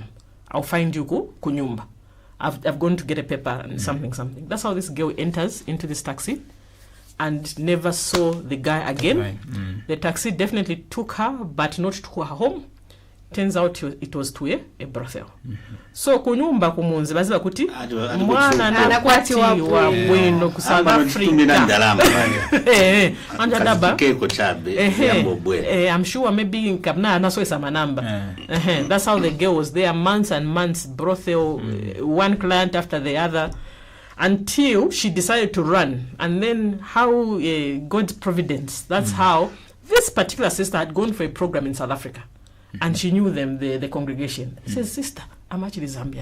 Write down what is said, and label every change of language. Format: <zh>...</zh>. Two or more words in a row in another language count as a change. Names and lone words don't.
<en>I'll find you kunyumba. I've gone to get a paper and something. That's how this girl enters into this taxi and never saw the guy again. Right. The taxi definitely took her, but not to her home. Turns out it was to a brothel.</en> <ny>So kunyumba kumunzi baziba kuti mwana anakwatiwa bwino ku South Africa.</ny> <en>I'm sure maybe in Kabna</en> <ny>anasoesa manamba.</ny> <en>That's how the girl was there months and months, brothel, one client after the other, until she decided to run. And then how God's providence, that's how this particular sister had gone for a program in South Africa. And she knew them, the congregation. She says, sister, I'm actually Zambian.</en>